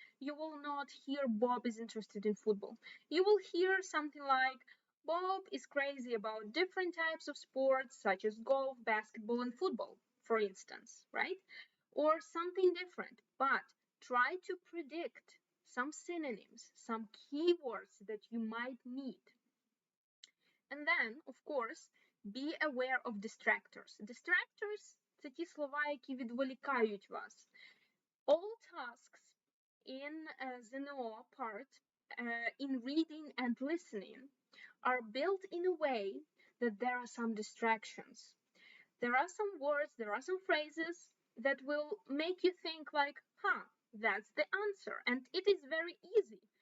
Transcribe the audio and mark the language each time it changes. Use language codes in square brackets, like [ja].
[en] You will not hear Bob is interested in football. You will hear something like Bob is crazy about different types of sports such as golf, basketball, and football, for instance, right? Or something different. But try to predict some synonyms, some keywords that you might need. And then, of course, be aware of distractors. [uk] Distractors – це ті слова, які відволікають вас. [en] All tasks in ЗНО part, in reading and listening, are built in a way that there are some distractions. There are some words, there are some phrases that will make you think like, that's the answer, and it is very easy.